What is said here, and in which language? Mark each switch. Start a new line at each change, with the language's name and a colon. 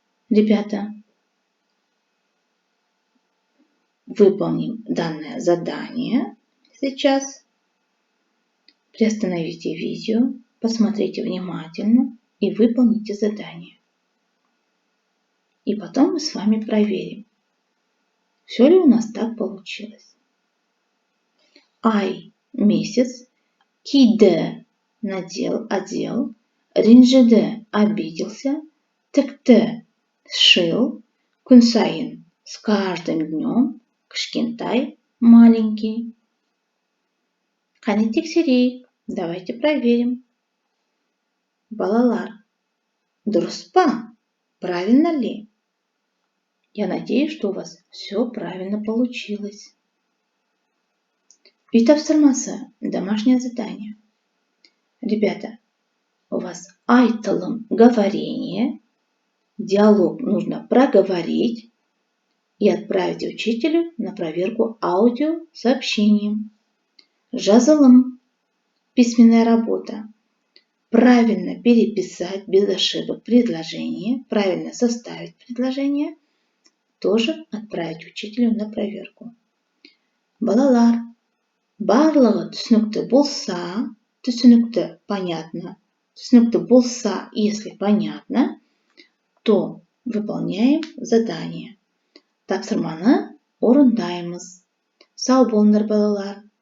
Russian: Ребята, выполним данное задание сейчас. Приостановите видео, посмотрите внимательно и выполните задание. И потом мы с вами проверим, все ли у нас так получилось. Ай – месяц, киді – надел, одел, ренжіді – обиделся, тікті – сшил, күн сайын – с каждым днем, кішкентай – маленький.
Kazakh: Қане тексерейік, давайте проверим. Балалар, дұрыс па? Правильно ли?
Russian: Я надеюсь, что у вас все правильно получилось. Үй тапсырмасы, домашнее задание. Ребята, у вас айтылым, говорение, диалог нужно проговорить и отправить учителю на проверку аудио сообщением. Жазылым, письменная работа. Правильно переписать без ошибок предложение, правильно составить предложение, тоже отправить учителю на проверку.
Kazakh: Балалар, барлығы түсінікті болса, түсінікті понятно, түсінікті болса, если понятно, то выполняем задание. Тапсырманы орындаймыз. Сау болыңдар, балалар.